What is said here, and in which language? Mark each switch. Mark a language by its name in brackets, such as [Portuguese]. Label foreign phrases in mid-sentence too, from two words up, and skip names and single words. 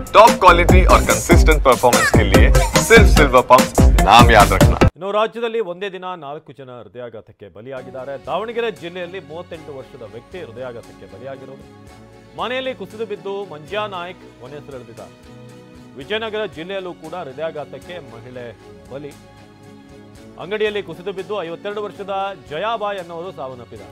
[English] top quality [Hindi] और [English] consistent performance [Hindi] के लिए सिर्फ सिल्वर पंप नाम याद रखना। [Kannada] ಇನ್ನು ರಾಜ್ಯದಲ್ಲಿ ಒಂದೇ ದಿನ 4 ಜನ ಹೃದಯಾಘಾತಕ್ಕೆ ಬಲಿಯಾಗಿದ್ದಾರೆ. ದಾವಣಗೆರೆ ಜಿಲ್ಲೆಯಲ್ಲಿ 38 ವರ್ಷದ ವ್ಯಕ್ತಿ ಹೃದಯಾಘಾತಕ್ಕೆ ಬಲಿಯಾಗಿರೋದು. ಮನೆಯಲ್ಲಿ ಕುಸಿದು ಬಿದ್ದು ಮಂಜ್ಯಾ ನಾಯ್ಕ್ ಕೊನೆಯುಸಿರೆಳೆದಿದ್ದಾರೆ. ವಿಜಯನಗರ ಜಿಲ್ಲೆಯಲ್ಲೂ ಕೂಡ ಹೃದಯಾಘಾತಕ್ಕೆ ಮಹಿಳೆ ಬಲಿ. ಅಂಗಡಿಯಲ್ಲಿ ಕುಸಿದು ಬಿದ್ದು 52 ವರ್ಷದ ಜಯಾಬಾಯ್ ಅನ್ನೋರು ಸಾವನ್ನಪ್ಪಿದ್ದಾರೆ.